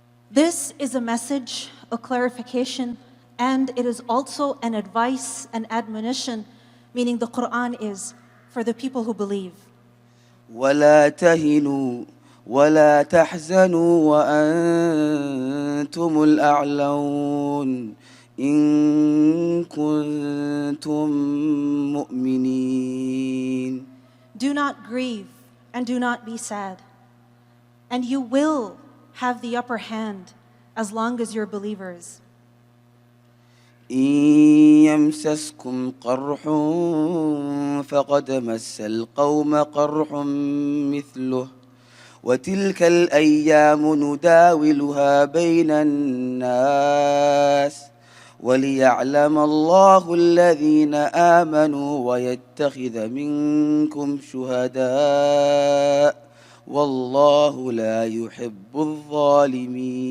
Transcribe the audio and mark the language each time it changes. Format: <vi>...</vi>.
<en>This is a message, a clarification, and it is also an advice, an admonition, meaning the Quran is for the people who believe.</en> <ar>ولا تهنوا ولا تحزنوا وأنتم الأعلون إن كنتم مؤمنين.</ar> <en>Do not grieve and do not be sad, and you will have the upper hand as long as you're believers.</en> <ar>إن يمسسكم قرح فقد مس القوم قرح مثله وتلك الأيام نداولها بين الناس وليعلم الله الذين آمنوا ويتخذ منكم شهداء والله لا يحب الظالمين.</ar>